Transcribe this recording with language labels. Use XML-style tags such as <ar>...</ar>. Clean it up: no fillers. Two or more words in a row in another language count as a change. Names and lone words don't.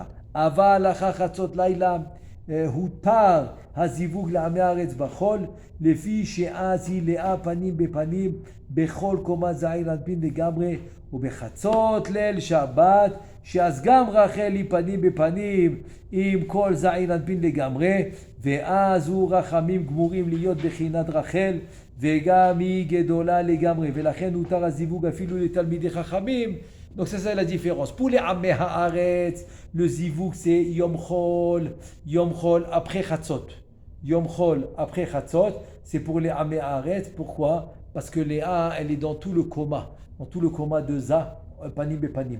<he>אבל אחר חצות לילה הותר הזיווג לעמי הארץ בחול, לפי שאז היא לאה פנים בפנים בכל קומת זעיר אנפין לגמרי, ובחצות ליל שבת, שאז גם רחל היא פנים בפנים עם כל זעיר אנפין לגמרי, ואז הוא רחמים גמורים להיות בחינת רחל, וגם היא גדולה לגמרי, ולכן הותר הזיווג אפילו לתלמידי חכמים.</he> <fr>Donc ça c'est la différence. Pour les</fr> <he>עמי הארץ,</he> <fr>le zivouk c'est</fr> <he>יום חול</he> <fr>après Chatzot.</fr> <he>יום חול</he> <fr>après Chatzot, c'est pour les</fr> <he>עמי הארץ.</he> <fr>Pourquoi? Parce que Léa, elle est dans tout le coma de Za, Panim et Panim.</fr>